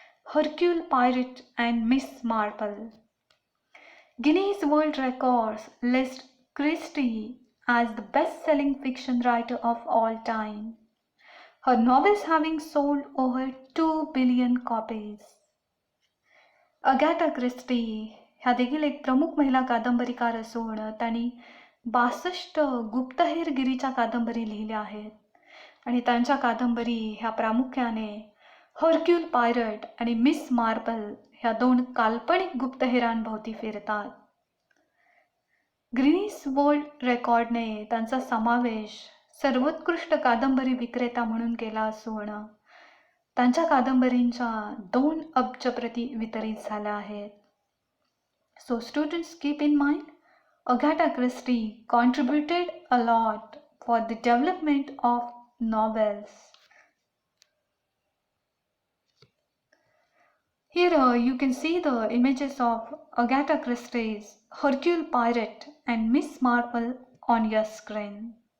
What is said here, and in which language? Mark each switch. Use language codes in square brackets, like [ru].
[en] Hercule Poirot and Miss Marple. Guinness World Records list Christie as the best-selling fiction writer of all time, her novels having sold over 2 billion copies. [mr] अगॅथा Christie ह्या देखील एक प्रमुख महिला कादंबरीकार असून त्यांनी 62 गुप्तहेरगिरीच्या कादंबरी लिहिल्या आहेत आणि त्यांच्या कादंबरी ह्या प्रामुख्याने हर्क्यूल पायरट आणि मिस मार्पल ह्या 2 काल्पनिक गुप्तहेरांभोवती फिरतात. गिनीज वर्ल्ड रेकॉर्डने त्यांचा समावेश सर्वोत्कृष्ट कादंबरी विक्रेता म्हणून केला असून त्यांच्या कादंबरींच्या 2 अब्ज प्रती वितरित झाल्या आहेत. [en] So students keep in mind, Agatha Christie contributed a lot for the development of novels. Here you can see the images of Agatha Christie's Hercule Poirot and Miss Marple on your screen.